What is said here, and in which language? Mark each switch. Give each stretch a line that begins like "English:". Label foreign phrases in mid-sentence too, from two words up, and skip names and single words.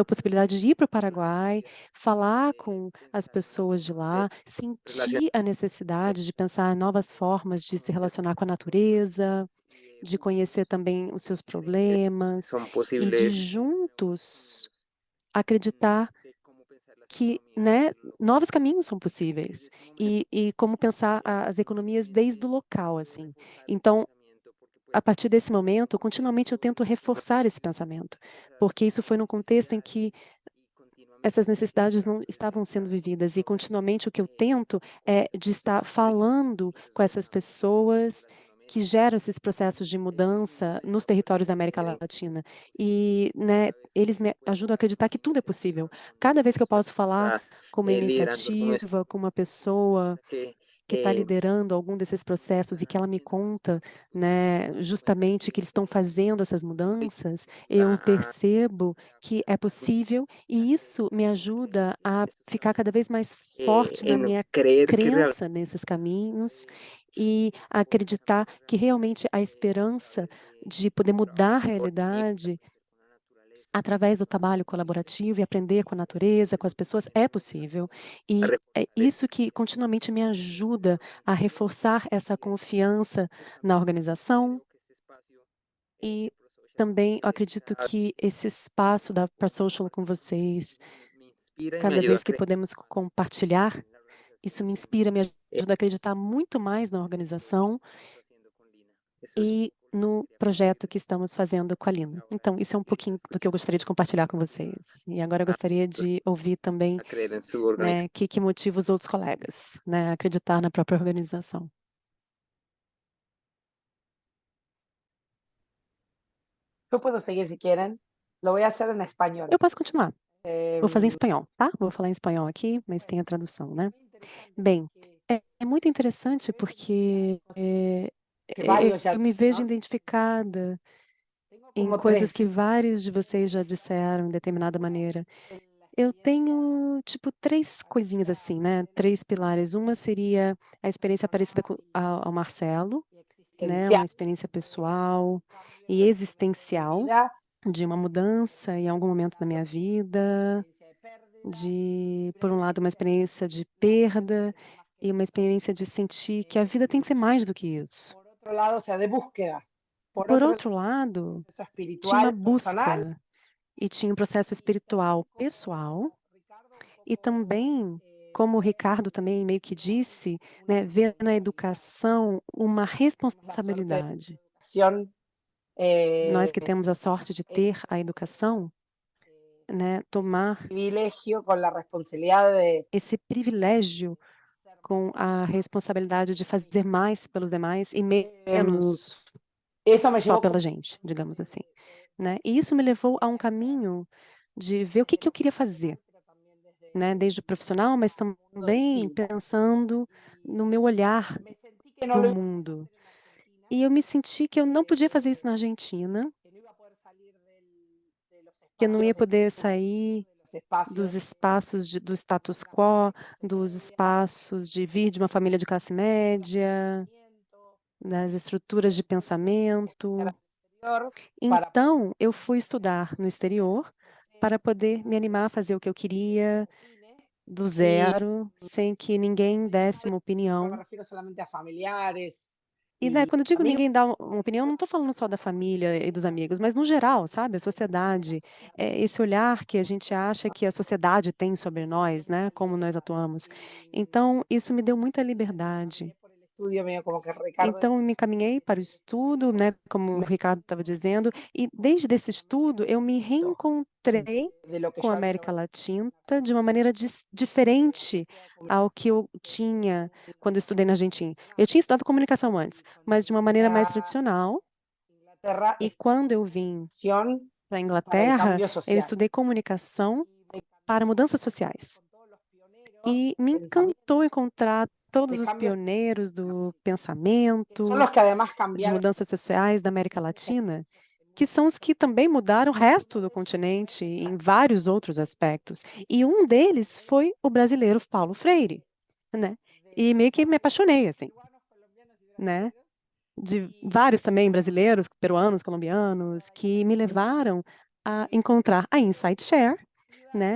Spanish: posibilidad
Portuguese: possibilidade de ir para o
Spanish: con la
Portuguese: Paraguai,
Spanish: necesidad
Portuguese: falar de com as
Spanish: pensar nuevas
Portuguese: pessoas de
Spanish: formas de
Portuguese: lá, sentir a
Spanish: relacionarse con la
Portuguese: necessidade de
Spanish: naturaleza,
Portuguese: pensar novas formas de se
Spanish: conocer
Portuguese: relacionar com a natureza,
Spanish: problemáticas y de de conhecer juntos
Portuguese: também os seus
Spanish: creer que
Portuguese: problemas
Spanish: son
Portuguese: e de
Spanish: posibles nuevos
Portuguese: juntos
Spanish: caminos
Portuguese: acreditar
Spanish: de cómo pensar las
Portuguese: que,
Spanish: economías
Portuguese: né,
Spanish: desde lo local.
Portuguese: novos caminhos são
Spanish: Desde
Portuguese: possíveis
Spanish: ese momento
Portuguese: e como pensar as economias desde o
Spanish: continuamente
Portuguese: local,
Spanish: puedo
Portuguese: assim.
Spanish: reforzar ese
Portuguese: Então,
Spanish: pensamiento porque
Portuguese: a
Spanish: pues
Portuguese: partir desse momento,
Spanish: como
Portuguese: continuamente eu
Spanish: esto
Portuguese: tento
Spanish: no
Portuguese: reforçar esse pensamento,
Spanish: esas
Portuguese: porque isso foi num contexto em que
Spanish: necesidades y continuamente
Portuguese: essas necessidades não
Spanish: trato de
Portuguese: estavam sendo
Spanish: reforzar
Portuguese: vividas e
Spanish: ahora
Portuguese: continuamente o que eu eh, tento
Spanish: con
Portuguese: é
Spanish: esas
Portuguese: de estar
Spanish: personas indígenas
Portuguese: falando
Spanish: que
Portuguese: com
Spanish: sostienen
Portuguese: essas pessoas que
Spanish: Latinoamérica.
Portuguese: geram esses processos de
Spanish: Ellos mismos
Portuguese: mudança
Spanish: me
Portuguese: nos
Spanish: ayudan pues a
Portuguese: territórios da América
Spanish: creer en
Portuguese: Latina.
Spanish: que
Portuguese: E, né,
Spanish: cada vez
Portuguese: eles me
Spanish: que puedo
Portuguese: ajudam a
Spanish: hablar
Portuguese: acreditar
Spanish: con
Portuguese: que
Spanish: una
Portuguese: tudo é possível.
Spanish: iniciativa, con
Portuguese: Cada
Spanish: una
Portuguese: vez que eu
Spanish: persona
Portuguese: posso
Spanish: que
Portuguese: falar
Spanish: está
Portuguese: com uma
Spanish: liderando alguno de estos
Portuguese: iniciativa, com uma pessoa que que está eh, liderando algum desses processos e que ela me conta, né, justamente que eles estão fazendo essas mudanças, eu
Spanish: a
Portuguese: percebo que é
Spanish: pensar
Portuguese: possível e isso me ajuda a
Spanish: estos
Portuguese: ficar cada
Spanish: cambios,
Portuguese: vez mais forte na
Spanish: en
Portuguese: minha
Spanish: creer que realmente
Portuguese: crença nesses caminhos
Spanish: podemos
Portuguese: e acreditar
Spanish: poner
Portuguese: que realmente a
Spanish: a
Portuguese: esperança
Spanish: través de
Portuguese: de poder
Spanish: un
Portuguese: mudar a
Spanish: trabajo en equipo,
Portuguese: realidade
Spanish: aprender con la naturaleza,
Portuguese: através do
Spanish: es
Portuguese: trabalho
Spanish: posible.
Portuguese: colaborativo e aprender com a natureza, com as pessoas, é possível.
Spanish: A
Portuguese: E é
Spanish: reforzar
Portuguese: isso que continuamente me ajuda a reforçar essa confiança na organização
Spanish: creo que este espacio
Portuguese: e
Spanish: de ProSocial
Portuguese: também eu acredito
Spanish: está
Portuguese: que esse espaço da ProSocial com vocês,
Spanish: me inspira y me
Portuguese: cada
Spanish: ayuda a
Portuguese: vez que
Spanish: creer
Portuguese: podemos compartilhar,
Spanish: en la
Portuguese: isso
Spanish: organización
Portuguese: me
Spanish: y
Portuguese: inspira, me ajuda a acreditar muito mais na
Spanish: lo que
Portuguese: organização
Spanish: estamos haciendo con Lina. Eso es un
Portuguese: e
Spanish: poco lo que
Portuguese: no
Spanish: quería
Portuguese: projeto
Spanish: compartir
Portuguese: que estamos fazendo com a Lina.
Spanish: ahora.
Portuguese: Então, isso é um
Spanish: Quisiera
Portuguese: pouquinho do que eu
Spanish: escuchar
Portuguese: gostaria de compartilhar com vocês. E agora eu
Spanish: a,
Portuguese: gostaria de ouvir também,
Spanish: a creer en su organización.
Portuguese: né, o que motiva os outros colegas, né, a acreditar na própria organização.
Spanish: Yo puedo seguir si quieren. Lo voy a hacer en español.
Portuguese: Eu posso continuar. Vou fazer em Em, espanhol, tá? Vou falar em espanhol aqui, mas tem a tradução, né?
Spanish: muy interesante
Portuguese: Bem,
Spanish: porque
Portuguese: é muito interessante
Spanish: veo
Portuguese: porque
Spanish: que varios ya
Portuguese: eu me
Spanish: dicen,
Portuguese: vejo
Spanish: ¿no?
Portuguese: identificada
Spanish: Tengo
Portuguese: em
Spanish: como
Portuguese: coisas que
Spanish: tres.
Portuguese: vários de vocês já disseram em determinada maneira. Eu tenho, tipo, três coisinhas assim, né? Três pilares. Uma seria a experiência parecida com, ao Marcelo, né?
Spanish: Existencial,
Portuguese: Uma experiência pessoal
Spanish: cambio
Portuguese: e
Spanish: en algún momento de mi
Portuguese: existencial
Spanish: vida,
Portuguese: de uma mudança em algum momento da minha vida,
Spanish: experiencia de pérdida.
Portuguese: de, por
Spanish: Creo
Portuguese: um
Spanish: que
Portuguese: lado, uma
Spanish: la vida
Portuguese: experiência de
Spanish: tiene
Portuguese: perda
Spanish: que ser más que
Portuguese: e uma
Spanish: eso.
Portuguese: experiência de sentir que a vida tem que ser mais do que isso.
Spanish: Por otro lado, o sea, de búsqueda. Por
Portuguese: Por
Spanish: otro
Portuguese: outro
Spanish: lado,
Portuguese: lado,
Spanish: proceso
Portuguese: tinha uma
Spanish: espiritual, personal.
Portuguese: busca e tinha um processo
Spanish: Y
Portuguese: espiritual
Spanish: también como
Portuguese: pessoal.
Spanish: Ricardo, un
Portuguese: E também, como o Ricardo também meio que disse, né, ver na educação uma responsabilidade.
Spanish: Educación,
Portuguese: Nós que temos a sorte de ter a educação, né,
Spanish: tomar privilegio con la responsabilidad de
Portuguese: esse privilégio com a responsabilidade de fazer mais pelos demais e menos
Spanish: eso me
Portuguese: só
Spanish: llevó
Portuguese: pela gente, digamos assim, né? E isso me levou a um caminho de ver o que que eu queria fazer, né? Desde o profissional, mas também pensando no meu olhar
Spanish: me sentí que no
Portuguese: para o
Spanish: lo
Portuguese: mundo. E eu me senti que eu não podia fazer isso na Argentina,
Spanish: que no iba a poder salir de los
Portuguese: que eu não ia
Spanish: espacios de
Portuguese: poder sair
Spanish: los
Portuguese: dos
Spanish: espacios
Portuguese: espaços do status quo, dos espaços de vir de uma família de classe média, das estruturas de pensamento.
Spanish: exterior para
Portuguese: Então, eu fui estudar no exterior para poder me animar a fazer o que eu queria do zero, sem que ninguém desse uma
Spanish: no me
Portuguese: opinião.
Spanish: refiero solamente a familiares
Portuguese: E, né,
Spanish: y
Portuguese: quando eu digo
Spanish: amigos,
Portuguese: ninguém dá uma opinião, não estou falando só da família e dos amigos, mas no geral, sabe? A sociedade, esse olhar que a gente acha que a sociedade tem sobre nós, né? Como nós atuamos. Então, isso me deu muita liberdade.
Spanish: por el estudio medio como que Ricardo
Portuguese: Então, eu me encaminhei para o estudo, né? Como o Ricardo estava dizendo, e desde esse estudo eu me reencontrei
Spanish: de lo que
Portuguese: com
Spanish: yo
Portuguese: a
Spanish: había
Portuguese: América Latina de uma maneira diferente ao que eu tinha quando eu estudei na Argentina. Eu tinha estudado comunicação antes, mas de uma maneira mais tradicional.
Spanish: Inglaterra
Portuguese: E quando eu vim
Spanish: acción
Portuguese: para a
Spanish: para el
Portuguese: Inglaterra,
Spanish: cambio
Portuguese: eu
Spanish: social.
Portuguese: estudei comunicação para mudanças sociais. E me
Spanish: Pensamiento
Portuguese: encantou encontrar todos
Spanish: de
Portuguese: os
Spanish: cambios
Portuguese: pioneiros do
Spanish: que son
Portuguese: pensamento,
Spanish: los que además
Portuguese: de
Spanish: cambiaron
Portuguese: mudanças sociais da América Latina, que são os que também mudaram o resto do continente em vários outros aspectos. E um deles foi o brasileiro Paulo Freire, né? E meio que me apaixonei, assim, né? De vários também brasileiros, peruanos, colombianos, que me levaram a encontrar a Insight Share, né?